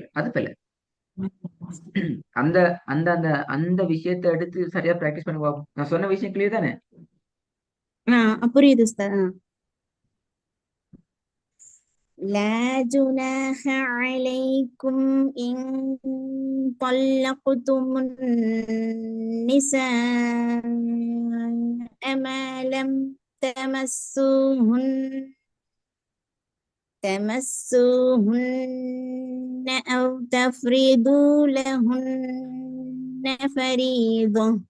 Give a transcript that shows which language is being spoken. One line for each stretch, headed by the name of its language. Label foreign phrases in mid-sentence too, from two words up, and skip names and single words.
Tamil: அது பல. அந்த அந்த அந்த அந்த விஷயத்தை எடுத்து சரியா பிராக்டிஸ் பண்ணி பார்ப்போம். நான் சொன்ன விஷயம் கிளியர் தானே? புரியுது உஸ்தாத்.
Arabic: لا جناح عليكم إن طلقتم النساء ما لم تمسوهن أو تفرضوا لهن فريضة